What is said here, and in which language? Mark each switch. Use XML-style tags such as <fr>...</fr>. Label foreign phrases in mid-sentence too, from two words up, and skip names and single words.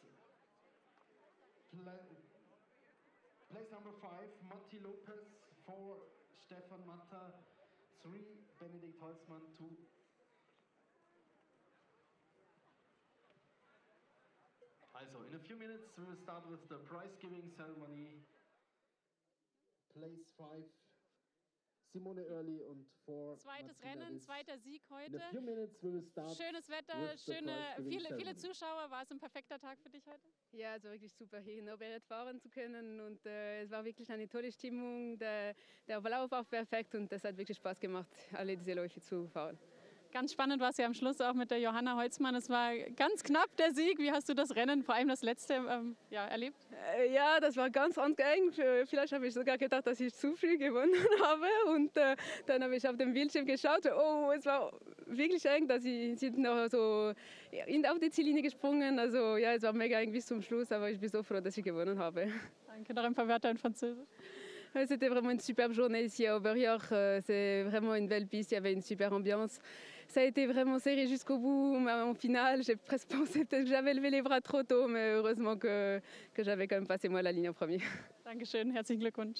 <en>Place number 5, Matti Lopez, 4, Stefan Matta, 3, Benedikt Holzmann, 2. Also, in a few minutes we will start with the prize giving ceremony. Place 5, Simone Early und 4.</en> <de>Zweites Rennen, zweiter Sieg heute.</de> <en>In a few minutes we will start.</en> <de>Schönes Wetter, viele Zuschauer. War es ein perfekter Tag für dich heute? Ja, es war wirklich super, hier in Oberjoch fahren zu können, und es war wirklich eine tolle Stimmung. Der Verlauf war perfekt und es hat wirklich Spaß gemacht, alle diese Läufe zu fahren. Ganz spannend war es ja am Schluss auch mit der Johanna Holzmann. Es war ganz knapp der Sieg. Wie hast du das Rennen, vor allem das letzte, erlebt? Ja, das war ganz eng. Vielleicht habe ich sogar gedacht, dass ich zu früh gewonnen habe. Und dann habe ich auf dem Bildschirm geschaut. Oh, es war wirklich eng, dass sie sind noch so auf die Ziellinie gesprungen. Also ja, es war mega eng bis zum Schluss, aber ich bin so froh, dass ich gewonnen habe. Danke, noch ein paar Wörter in Französisch.</de> <fr>C'était vraiment une superbe journée ici à Oberjoch. C'est vraiment une belle piste, il y avait une super ambiance. Ça a été vraiment serré jusqu'au bout. En finale, j'ai presque pensé peut-être que j'avais levé les bras trop tôt, mais heureusement que j'avais quand même passé moi la ligne en premier.</fr> <de>Dankeschön, herzlichen Glückwunsch.</de>